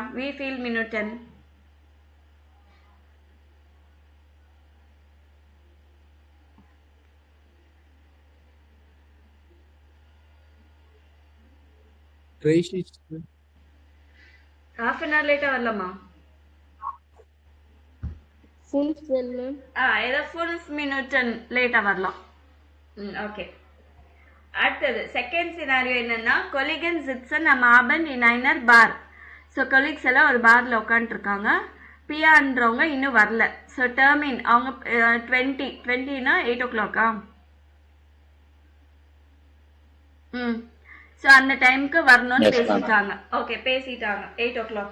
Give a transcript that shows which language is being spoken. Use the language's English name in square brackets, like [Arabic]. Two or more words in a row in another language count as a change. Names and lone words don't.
[German] wie viel Minuten. [English] half an hour [Tamil] லேட்டா வரலாமா? ஏதோ 5 மினிட்டன் லேட்டா வரலாம். ஓகே. அடுத்தது செகண்ட் சினாரியோ என்னன்னா [German] Kollegen sitzen am Abend in einer Bar. [Tamil] ஸோ கொலீக்ஸ் எல்லாம் ஒரு பார்ல உட்காந்துருக்காங்க. பியான்றவங்க இன்னும் வரல. ஸோ டெர்மின் அவங்க 20னா 8 o'clock. ஸோ அந்த டைமுக்கு வரணும்னு பேசிட்டாங்க. ஓகே பேசிட்டாங்க 8 o'clock.